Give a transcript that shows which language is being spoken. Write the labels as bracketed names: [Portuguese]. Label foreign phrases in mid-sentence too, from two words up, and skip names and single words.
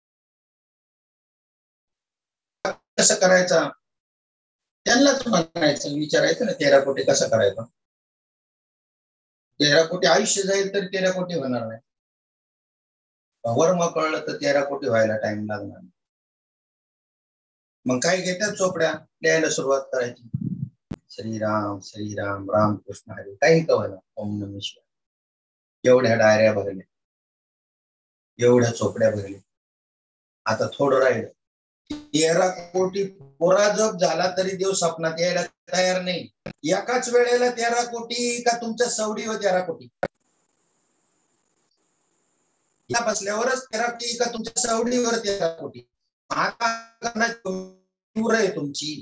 [Marathi] कसं करायचा त्यांनाच म्हणायचं, विचारायचं ना 13 कोटी कसं करायचं. 13 कोटी आयुष्य जाईल तर 13 कोटी होणार नाही. वर्म कळलं तर 13 कोटी व्हायला टाइम लागणार. मग काय घेतात चोपड्या लिहायला सुरुवात करायची. श्रीराम श्रीराम राम कृष्ण हरी काही कळलं. [Sanskrit] ओम नमः शिवाय [Marathi] एवढ्या डायऱ्या भरल्या, एवढ्या चोपड्या भरल्या. आता थोडं राहिलं. 13 कोटी पुरा जप झाला तरी देव स्वप्नात यायला तयार नाही. एकाच वेळेला 13 कोटी का तुमच्या सवडीवर 13 कोटी या बसल्यावरच 13 कोटी का तुमच्या सवडीवर 13 कोटी आहे तुमची.